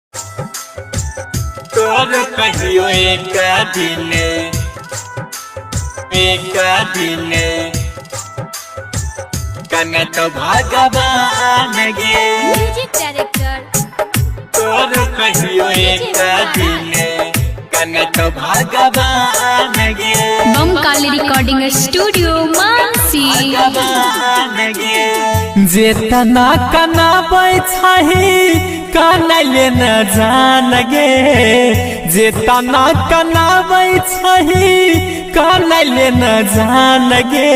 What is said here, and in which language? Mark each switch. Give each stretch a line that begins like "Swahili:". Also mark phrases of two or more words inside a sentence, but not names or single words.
Maithili: तोर कहियो एक दिन कने तो भगवान गे
English: Music Director
Maithili: तोर कहियो एक दिन कने तो भगवान गे बमकाली रिकॉर्डिंग स्टूडियो मानसी। भगवान गे जेतना कनाबै छही कनैले न जान गे जेतना कनाबै छही कनैले न जान गे